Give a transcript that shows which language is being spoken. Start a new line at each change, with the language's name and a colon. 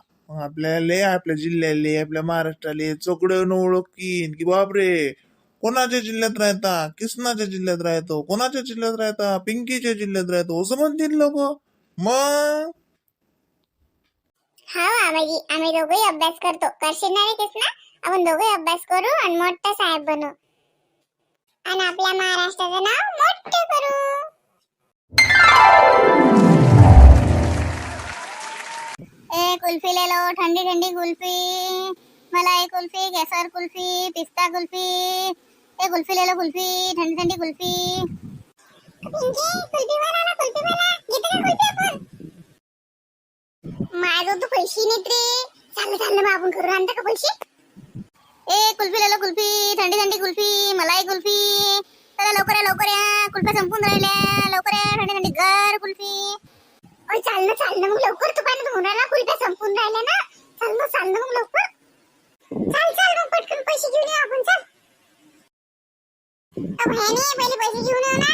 Marathi: मग आपल्याला आपल्या जिल्ह्याले आपल्या महाराष्ट्राले चोकडं ओळखीन की बापरे कोणाच्या जिल्ह्यात राहता, किसनाच्या जिल्ह्यात राहतो, कोणाच्या जिल्ह्यात राहता, पिंकीच्या जिल्ह्यात राहतो असं म्हणतील लोक. मग हा आबाजी, आम्ही दोघंही अभ्यास करतो. करशील ना रे कृष्णा? आपण दोघंही अभ्यास करू आणि मोठा साहेब बनू आणि आपल्या महाराष्ट्राचं नाव मोठं करू.
Hindi: ए कुल्फी ले लो, ठंडी ठंडी कुल्फी. मलाई कुल्फी, केसर कुल्फी, पिस्ता कुल्फी. ए कुल्फी ले लो, कुल्फी, ठंडी ठंडी कुल्फी. कुल्फी वाला ना, कुल्फी वाला
Marathi: घेते का कुल्फी आपण? माझं तो पैसे नाहीत रे. चाललं मग आपण करू. आणता का पैसे?
Hindi: ए कुल्फी ले लो, कुल्फी, ठंडी ठंडी कुल्फी, मलाई कुल्फी.
Marathi: चला लवकर या, कुल्फ्या संपून राहिल्या. लवकर या, ठंडी ठंडी गार कुल्फी. ओय चाल ना मग लवकर. तू पाणी धुवून राहिला, कुल्फ्या संपून राहिल्या ना. चाल ना मग लवकर. चाल मग पटकन पैसे घेऊन येऊ आपण. चल भयाने पहिले पैसे घेऊन येऊ ना.